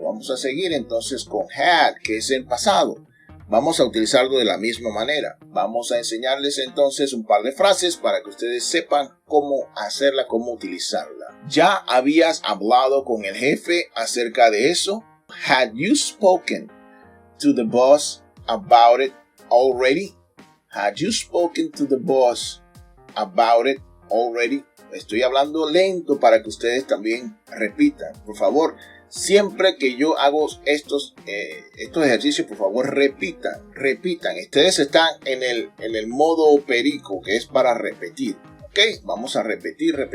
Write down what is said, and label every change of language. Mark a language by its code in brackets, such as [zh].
[es] Vamos a seguir entonces con had, que es el pasado. Vamos a utilizarlo de la misma manera. Vamos a enseñarles entonces un par de frases para que ustedes sepan cómo hacerla, cómo utilizarla. ¿Ya habías hablado con el jefe acerca de eso? [en] Had you spoken to the boss about it already? Had you spoken to the boss about it already? [es] Estoy hablando lento para que ustedes también repitan. Por favor, siempre que yo hago estos ejercicios, por favor, repitan. Ustedes están en el modo perico, que es para repetir. ¿Ok? Vamos a repetir.